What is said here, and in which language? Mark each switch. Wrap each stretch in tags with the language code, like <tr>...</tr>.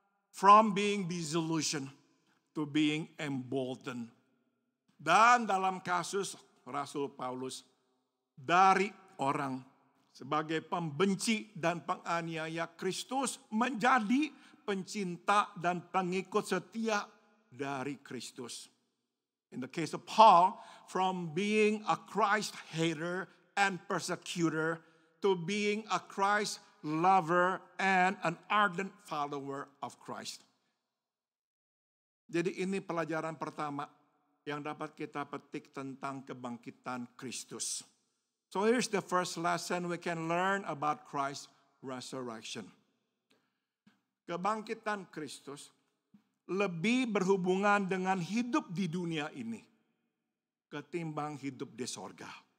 <en>From being disillusioned to being emboldened.</en> <id>Dan dalam kasus Rasul Paulus, dari orang sebagai pembenci dan penganiaya Kristus menjadi pencinta dan pengikut setia dari Kristus.</id> <en>In the case of Paul, from being a Christ hater and persecutor to being a Christ lover and an ardent follower of Christ.</en> <id>Jadi ini pelajaran pertama yang dapat kita petik tentang kebangkitan Kristus.</id> <en>So here's the first lesson we can learn about Christ's resurrection.</en> <id>Kebangkitan Kristus lebih berhubungan dengan hidup di dunia ini ketimbang hidup di sorga.</id>